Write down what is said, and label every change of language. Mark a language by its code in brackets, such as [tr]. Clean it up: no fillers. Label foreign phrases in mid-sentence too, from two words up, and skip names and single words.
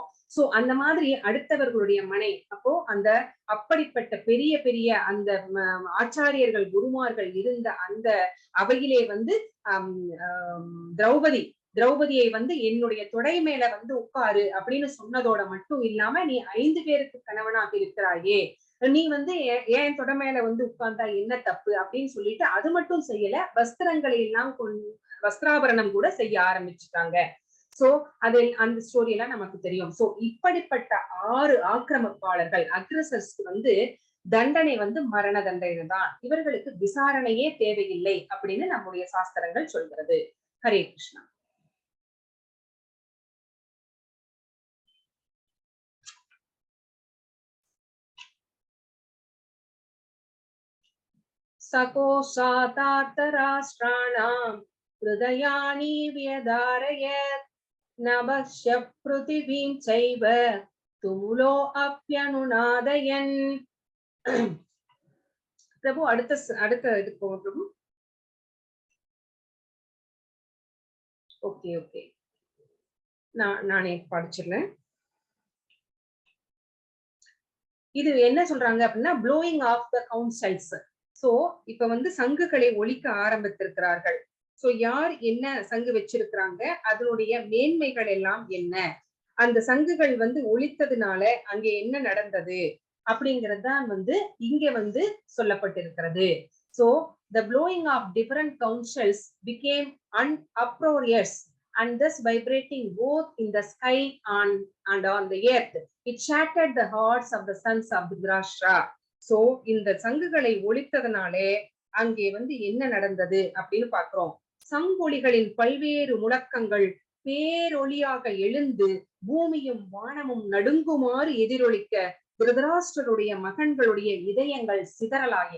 [ta] சோ அந்த மாதிரி அடுத்தவர்களுடைய மனை, அப்போ அந்த அப்படிப்பட்ட பெரிய பெரிய அந்த ஆச்சாரியர்கள் குருமார்கள் இருந்த அந்த அவையிலே வந்து திரௌபதியை வந்து என்னுடைய தொடை மேல வந்து உட்காரு அப்படின்னு சொன்னதோட மட்டும் இல்லாம, நீ 5 பேருக்கு கணவனாக இருக்கிறாயே, நீ வந்து ஏன் தொட மேல வந்து உட்கார்ந்தா என்ன தப்பு அப்படின்னு சொல்லிட்டு அது மட்டும் செய்யல, வஸ்திரங்களை எல்லாம் வஸ்திராபரணம் கூட செய்ய ஆரம்பிச்சுட்டாங்க. சோ அது அந்த ஸ்டோரி எல்லாம் நமக்கு தெரியும். சோ இப்படிப்பட்ட 6 ஆக்கிரமிப்பாளர்கள் அக்ரஸர்ஸ்க்கு வந்து தண்டனை வந்து மரண தண்டனை தான். இவர்களுக்கு விசாரணையே தேவையில்லை அப்படின்னு நம்முடைய சாஸ்திரங்கள் சொல்கிறது. ஹரே கிருஷ்ணா. [sa] सकोशातार्तराष्ट्राणां हृदयानि व्यधारयत् नभस्य पृथिवीं चैव तुमुलो अप्यनुनादयन्. [ta] प्रभु அடுத்த இதுக்கு போங்க பிரபு. [en] okay okay, [ta] நானே படிச்சிடறேன். இது என்ன சொல்றாங்க அப்படின்னா, [en] blowing of the councils. [ta] சோ இப்ப வந்து சங்குகளை ஒலிக்க ஆரம்பித்திருக்கிறார்கள். சோ யார் என்ன சங்கு வச்சிருக்கிறாங்க, அதனுடைய மேன்மைகள் எல்லாம் என்ன, அந்த சங்குகள் வந்து ஒலித்ததுனால அங்கே என்ன நடந்தது அப்படிங்கிறது தான் வந்து இங்க வந்து சொல்லப்பட்டிருக்கிறது. [en] சோ the blowing of different councils became uproarious and thus vibrating both in the sky and on the earth. It shattered the hearts of the sons of Dhritarashtra. [ta] சோ இந்த சங்குகளை ஒலித்ததனாலே அங்கே வந்து என்ன நடந்தது அப்படின்னு பாக்குறோம். சங்கொலிகளின் பல்வேறு முழக்கங்கள் பேரொளியாக எழுந்து பூமியும் வானமும் நடுங்குமாறு எதிரொலிக்க திருதராஷ்டிரருடைய மகன்களுடைய இதயங்கள் சிதறலாயின.